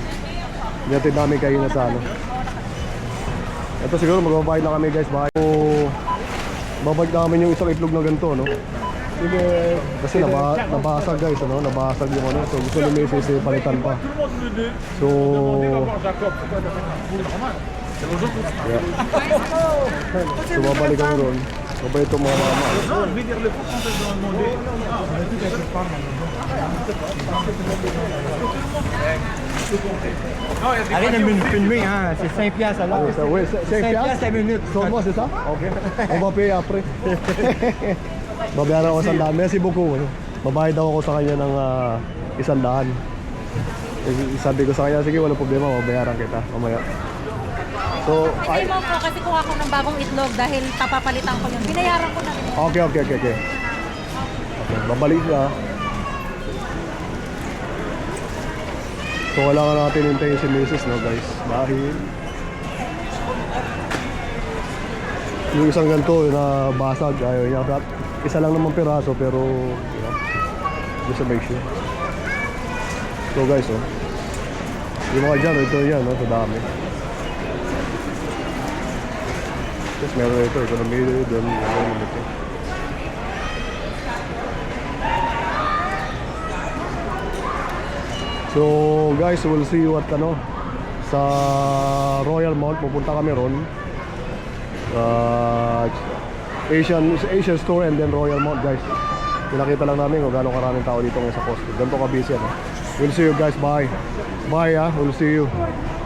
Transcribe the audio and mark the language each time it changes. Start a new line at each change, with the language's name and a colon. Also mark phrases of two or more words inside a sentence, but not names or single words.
Filipino: Hinatid namin kayo na sa ano. Ito siguro magbabayad na kami guys, baka babalik namin yung isang itlog na ganito, no? Sige. Kasi nabasag guys, ano? Nabasag yung ano. So gusto ni Mrs. palitan pa. So yeah. So babalik kami ron. Babay itong mga mama.
French: Arrête de me filmer, hein. C'est 5 piastres alors. Oui, 5 piastres? 5 minutes. Seulement, c'est ça? Ok. On va payer après.
Filipino: Babayaran ko 100.
French: Merci beaucoup.
Filipino: Babayad daw ako sa kanya ng 100. Sabi ko sa kanya, sige, walang problema, babayaran kita mamaya. So, Ay, mo po kasi kuha ko ng bagong itlog dahil papapalitan ko yun. Binayaran ko na rin. Okay. Babalik na. So, kailangan natin hintayin si Mrs. no guys. Dahil yung isang ganito na basag, ayaw niya. Isa lang naman piraso pero
English: just to make sure.
Filipino: So guys, yung mga dyan, ito yan, no? Ito dami. Tapos meron ito na meron doon, meron ito. So guys,
English: we'll see you at sa Royal Mall.
Filipino: Pupunta kami ron.
English: Asian store and then Royal Mall guys.
Filipino: Pinakita lang namin kung gaano karaming tao dito ngayon sa Costco. Ganito ka busy, ano?
English: We'll see you guys, bye. Bye, we'll see you.